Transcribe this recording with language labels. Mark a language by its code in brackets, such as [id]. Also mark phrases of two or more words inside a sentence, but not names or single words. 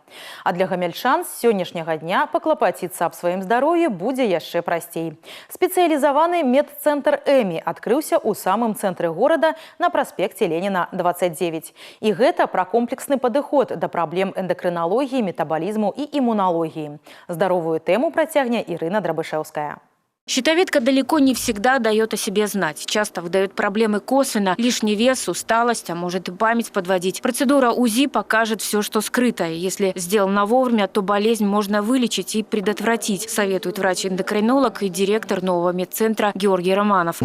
[be] А для гамяльчан з сённяшняга дня паклапаціцца аб сваім здароўі будзе яшчэ прасцей. Спецыялізаваны медцэнтр «Эмі» адкрыўся ў самым цэнтры горада на праспекце Леніна 29. І гэта пра комплексны падыход да праблем эндакрыналогіі, метабалізму і імуналогіі. Здаровую тэму працягне Ірына Драбышэўская. [ru] Щитовидка далеко не всегда дает о себе знать. Часто выдает проблемы косвенно, лишний вес, усталость, а может и память подводить. Процедура УЗИ покажет все, что скрытое. Если сделано вовремя, то болезнь можно вылечить и предотвратить, советует врач-эндокринолог и директор нового медцентра Георгий Романов.